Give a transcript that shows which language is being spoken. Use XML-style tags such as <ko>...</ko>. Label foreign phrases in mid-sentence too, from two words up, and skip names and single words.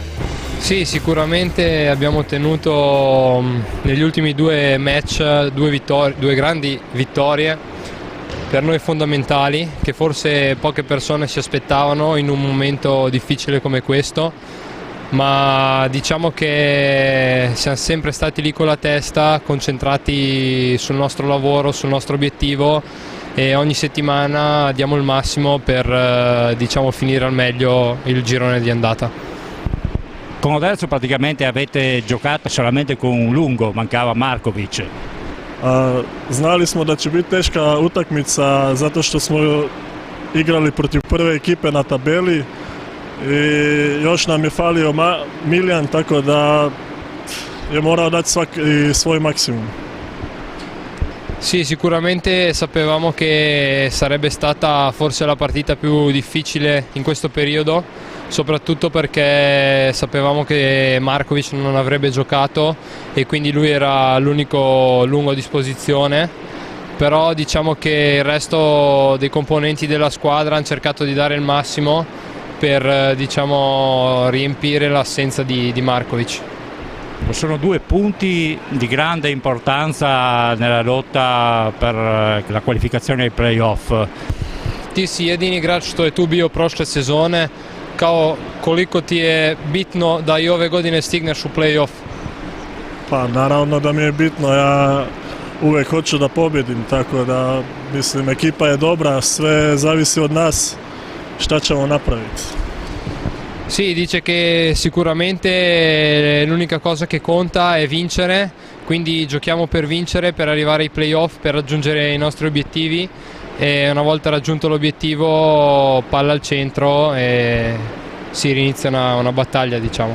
<it>Sì, sicuramente abbiamo ottenuto negli ultimi due match due grandi vittorie per noi fondamentali, che forse poche persone si aspettavano in un momento difficile come questo, ma diciamo che siamo sempre stati lì con la testa, concentrati sul nostro lavoro, sul nostro obiettivo, e ogni settimana diamo il massimo per finire al meglio il girone di andata. Con Odarzo praticamente avete giocato solamente con un lungo, mancava Marković.</it> <sr>Znali smo da će biti teška utakmica zato što smo igrali protiv prve ekipe na tabeli i još nam je falio Miljan, tako da je morao dati svoj maksimum.</sr> <it>Sì, sicuramente sapevamo che sarebbe stata forse la partita più difficile in questo periodo, soprattutto perché sapevamo che Marković non avrebbe giocato e quindi lui era l'unico lungo a disposizione, però diciamo che il resto dei componenti della squadra hanno cercato di dare il massimo per riempire l'assenza di Marković. Sono 2 punti di grande importanza nella lotta per la qualificazione ai playoff.</it> <sr>Ti si jedini igrač što je tu bio prošle sezone, kao koliko ti je bitno da I ove godine stigneš u play-off? Pa naravno da mi je bitno, ja uvijek hoću da pobjedim, tako da mislim ekipa je dobra, sve zavisi od nas šta ćemo napraviti.</sr> <it>Sì, dice che sicuramente l'unica cosa che conta è vincere, quindi giochiamo per vincere, per arrivare ai playoff, per raggiungere i nostri obiettivi, e una volta raggiunto l'obiettivo palla al centro e si rinizia una battaglia, diciamo.</it>